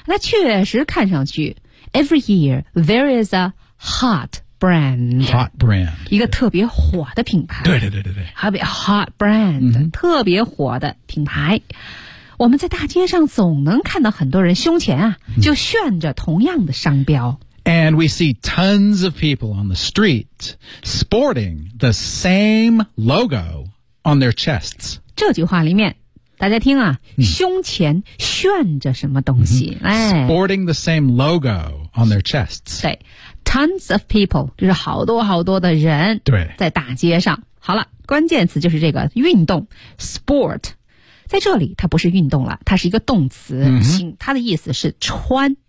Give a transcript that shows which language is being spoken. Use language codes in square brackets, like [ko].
[zh] 那确实看上去。 [en] Every year, there is a hot brand. Hot brand. [zh] 一个特别火的品牌。对对对对对。好比 hot brand,、特别火的品牌。我们在大街上总能看到很多人胸前啊、就炫着同样的商标。 [en] And we see tons of people on the street sporting the same logo on their chests. [zh] 这句话里面。大家听啊、胸前炫着什么东西、 [en] Sporting the same logo on their chests [zh] 对 [en] Tons of people [zh] 就是好多好多的人对在大街上好了关键词就是这个运动 Sport 在这里它不是运动了它是一个动词、它的意思是穿